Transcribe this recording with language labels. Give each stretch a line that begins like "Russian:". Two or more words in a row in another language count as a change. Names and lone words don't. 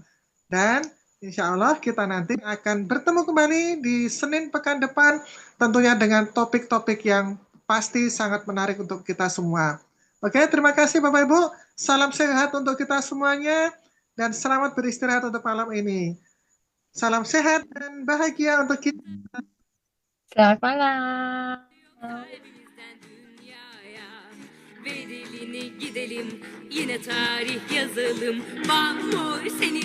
Indonesian: Dan
Arabic: إن شاء الله
Indonesian: kita nanti akan bertemu kembali di Senin pekan depan, tentunya dengan topik-topik yang pasti sangat menarik untuk kita semua. Oke, terima kasih Bapak Ibu. Salam sehat untuk kita semuanya dan selamat beristirahat untuk malam ini. Salam sehat dan bahagia untuk kita. Selamat malam.
Turkish: Kalbimizden dünyaya bedelini gidelim, yine tarih yazalım. Mahmur senin